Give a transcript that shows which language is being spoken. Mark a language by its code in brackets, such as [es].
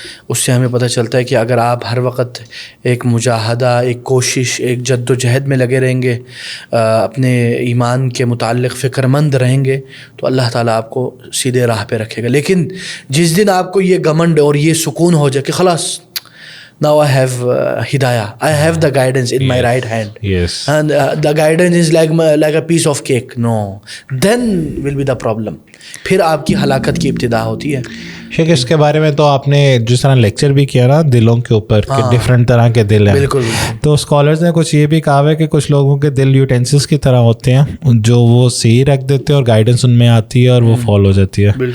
[ur] اس سے ہمیں پتہ چلتا ہے کہ اگر آپ ہر وقت ایک مجاہدہ, ایک کوشش, ایک جد و جہد میں لگے رہیں گے, اپنے ایمان کے متعلق فکر مند رہیں گے, تو اللہ تعالیٰ آپ کو سیدھے راہ پہ رکھے گا. لیکن جس دن آپ کو یہ گھمنڈ اور یہ سکون ہو جائے کہ خلاص [en] now I have hidayah, I have the guidance in my right hand, yes, and the guidance is like a piece of cake, no, then will be the problem. [ur] پھر آپ کی ہلاکت کی ابتدا ہوتی ہے. شیخ اس کے بارے میں تو آپ نے جس طرح لیکچر بھی کیا نا دلوں کے اوپر کہ ڈفرینٹ طرح کے دل ہیں, بالکل, تو اسکالرز نے کچھ یہ بھی کہا ہے کہ کچھ لوگوں کے دل یوٹینسلس کی طرح ہوتے ہیں جو وہ صحیح رکھ دیتے ہیں اور گائیڈنس ان میں آتی ہے اور وہ فالو ہو جاتی ہے.